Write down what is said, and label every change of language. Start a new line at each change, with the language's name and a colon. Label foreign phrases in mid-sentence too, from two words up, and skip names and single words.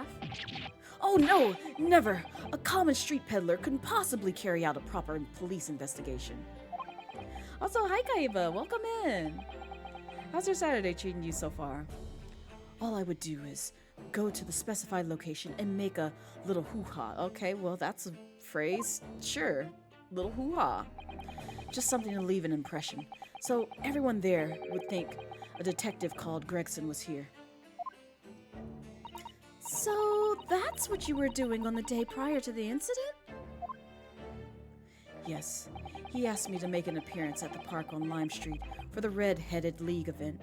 English: Oh no, never! A common street peddler couldn't possibly carry out a proper police investigation. Also, hi Kaiba, welcome in. How's your Saturday treating you so far? All I would do is go to the specified location and make a little hoo-ha. Okay, well that's a phrase. Sure, little hoo-ha. Just something to leave an impression, so everyone there would think a detective called Gregson was here. So that's what you were doing on the day prior to the incident? Yes. He asked me to make an appearance at the park on Lime Street for the Red-Headed League event.